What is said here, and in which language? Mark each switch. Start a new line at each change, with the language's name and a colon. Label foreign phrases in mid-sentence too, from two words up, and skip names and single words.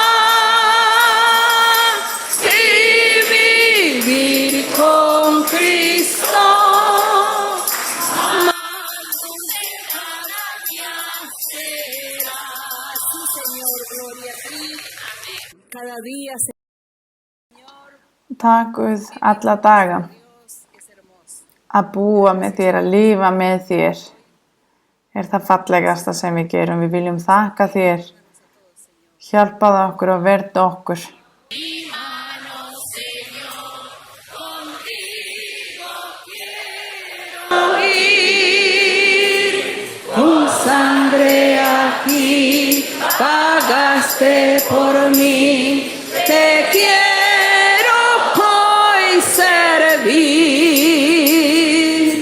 Spanish: Y vivir con Cristo más dulce cada día será. Sí, Señor, gloria a ti. Cada día se
Icelandic: Takk Guð alla daga að búa með þér, að lifa með þér. Er það fallegasta sem við gerum. Við viljum þakka þér. Hjálpaðu okkur og verðu okkur.
Spanish: Tu sangre aquí pagaste por mí. Te quiero hoy servir.